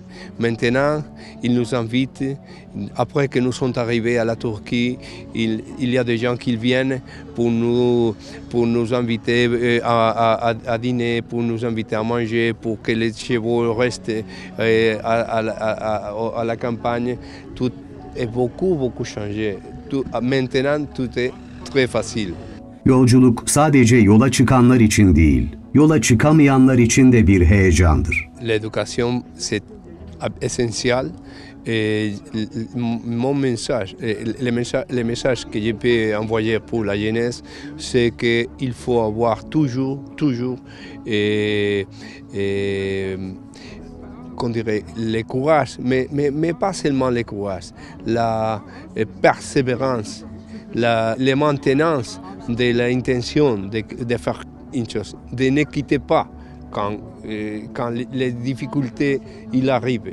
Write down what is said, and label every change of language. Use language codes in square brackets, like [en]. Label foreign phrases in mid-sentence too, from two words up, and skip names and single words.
[fr] Maintenant, ils nous invitent, après que nous sommes arrivés à la Turquie, il y a des gens qui viennent pour nous inviter à dîner, pour nous inviter à manger, pour que les chevaux restent à la campagne. Tout est beaucoup changé. Maintenant, tout est très facile. [tr] Yolculuk sadece yola çıkanlar için değil, yola çıkamayanlar için de bir heyecandır. [fr] L'éducation, c'est essentiel. Et mon message, le message que je peux envoyer pour la jeunesse, c'est qu'il faut avoir toujours, qu'on dirait, le courage, mais pas seulement le courage, la persévérance, la maintenance de l'intention de faire une chose, de ne quitter pas quand les difficultés il arrivent.